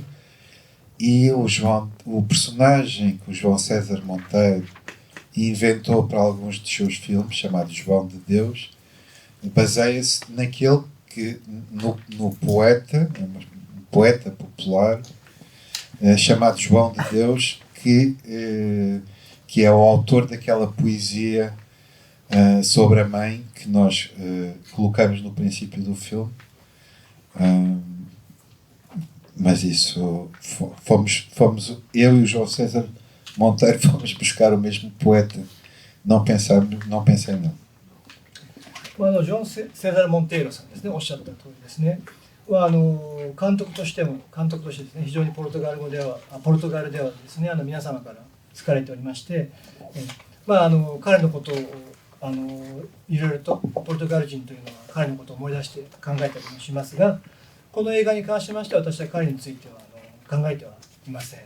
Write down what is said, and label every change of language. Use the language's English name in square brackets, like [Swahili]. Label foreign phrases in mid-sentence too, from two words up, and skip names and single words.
[Portuguese] E o personagem que o João César Monteiro inventou para alguns dos seus filmes, chamado João de Deus, baseia-se naquele que no poeta, um poeta popular chamado João de Deus, que é o autor daquela poesia sobre a mãe que nós colocamos no princípio do filme. Mas isso fomos eu e o João César Monteiro fomos buscar o mesmo poeta. Não pensei nele. [Japanese] ジョン・セザル・モンテイロさんですね、おっしゃった通りですね。監督としてですね、非常にポルトガルではですね、皆様から好かれておりまして、彼のことをいろいろとポルトガル人というのは彼のことを思い出して考えたりもしますが、この映画に関しましては私は彼については考えてはいません。